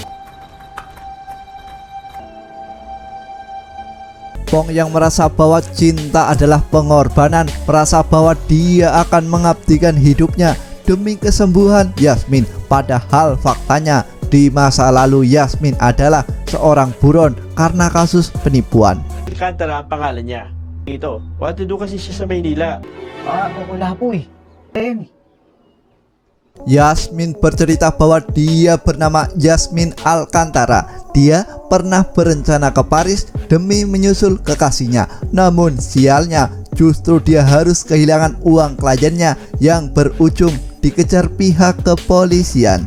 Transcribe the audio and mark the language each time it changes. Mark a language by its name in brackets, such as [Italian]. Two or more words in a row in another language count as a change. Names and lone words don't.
[Indonesian] Pong yang merasa bahwa cinta adalah pengorbanan, merasa bahwa dia akan mengabdikan hidupnya demi kesembuhan Yasmin. Padahal faktanya di masa lalu Yasmin adalah seorang buron karena kasus penipuan. [Filipino] Alcantara ang pangalan niya. Ito, [English] what to do [Filipino] kasi siya sa Maynila. Wala po eh. Ayun. [Indonesian] Yasmin bercerita bahwa dia bernama Yasmin Alcantara. Dia pernah berencana ke Paris demi menyusul kekasihnya. Namun sialnya, justru dia harus kehilangan uang kliennya yang berujung dikejar pihak kepolisian.